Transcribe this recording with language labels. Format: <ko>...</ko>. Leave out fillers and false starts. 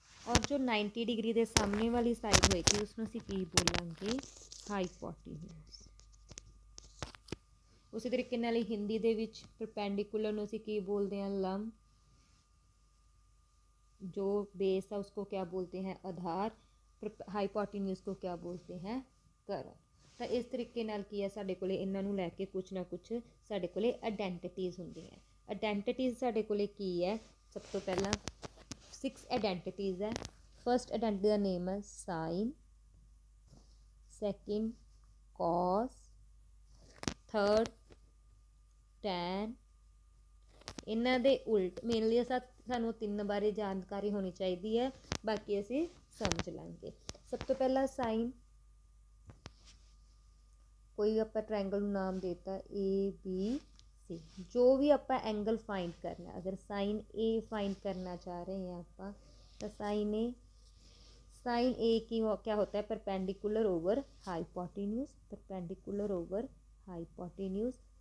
<pa>ਔਰ ਜੋ 90 ਡਿਗਰੀ ਦੇ ਸਾਹਮਣੇ ਵਾਲੀ ਸਾਈਡ ਹੋਏਗੀ, ਉਸਨੂੰ ਅਸੀਂ ਕੀ ਬੋਲਾਂਗੇ?</pa> <en>Hypotenuse.</en> <pa>ਉਸੇ ਤਰੀਕੇ ਨਾਲ ਹੀ ਹਿੰਦੀ ਦੇ ਵਿੱਚ ਪਰਪੈਂਡੀਕੂਲਰ ਨੂੰ ਅਸੀਂ ਕੀ ਬੋਲਦੇ हैं?</pa> <hi>लंब। जो बेस है उसको क्या बोलते हैं? आधार। हाइपोटेन्यूज को क्या बोलते हैं? कर्ण।</hi> <pa>ਤਾਂ ਇਸ ਤਰੀਕੇ ਨਾਲ ਕੀ ਹੈ, ਸਾਡੇ ਕੋਲੇ ਇਹਨਾਂ ਨੂੰ ਲੈ ਕੇ ਕੁਛ ਨਾ ਕੁਛ ਸਾਡੇ ਕੋਲੇ ਆਇਡੈਂਟੀਟੀਜ਼ ਹੁੰਦੀਆਂ। ਆਇਡੈਂਟੀਟੀਜ਼ ਸਾਡੇ ਕੋਲੇ ਕੀ ਹੈ? ਸਭ ਤੋਂ ਪਹਿਲਾਂ 6 ਆਇਡੈਂਟੀਟੀਜ਼ ਹੈ। ਫਸਟ ਆਇਡੈਂਟੀਟੀ ਦਾ ਨੇਮ ਹੈ ਸਾਈਨ, ਸੈਕਿੰਡ ਕੌਸ, ਥਰਡ ਟੈਨ। ਇਹਨਾਂ ਦੇ ਉਲਟ ਮੇਨਲੀ ਸਾਨੂੰ ਤਿੰਨ ਬਾਰੇ ਜਾਣਕਾਰੀ ਹੋਣੀ ਚਾਹੀਦੀ ਹੈ, ਬਾਕੀ ਅਸੀਂ ਸਮਝ ਲਾਂਗੇ। ਸਭ ਤੋਂ ਪਹਿਲਾਂ ਸਾਈਨ, ਕੋਈ ਆਪਾਂ ਟ੍ਰਾਇੰਗਲ ਨੂੰ ਨਾਮ ਦੇਤਾ ABC। ਜੋ ਵੀ ਆਪਾਂ ਐਂਗਲ ਫਾਈਂਡ ਕਰਨਾ, ਅਗਰ</pa> <hi>ਸਾइन A फाइंड करना चाह रहे हैं ਆਪਾਂ, तो साइन A की क्या होता है?</hi> <en>Perpendicular over hypotenuse. Perpendicular over hypotenuse.</en>